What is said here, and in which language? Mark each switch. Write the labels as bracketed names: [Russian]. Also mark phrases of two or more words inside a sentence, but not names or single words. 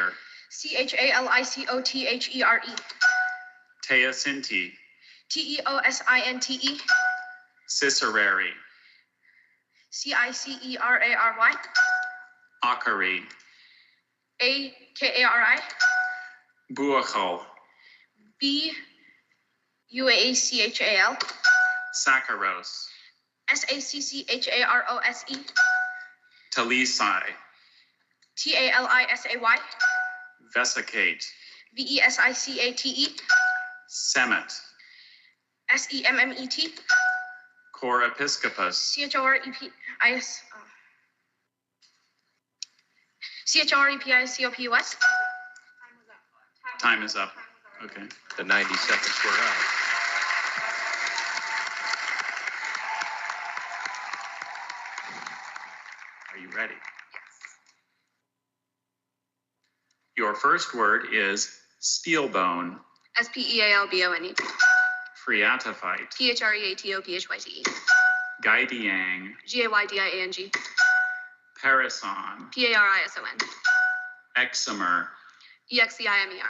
[English] Chalicothere. Teosinte. Teosinte. Cicerary. Cicerary. Akari. Akari. Buachal. Buachal. Saccharos. Saccharose. Talisai. Talisay. Vesicate. Vesicate. Semet. Semmet. Cor Episcopus. Chorepis. Chorepis. Time is up. Okay. The 90 seconds were up. Are you ready? Yes. Your first word is Spielbone. Spealbone. Phreatophyte. Phreatophyte. Gaidiang, Gaydiang, Parison, Parison, Exemer, Exeimer,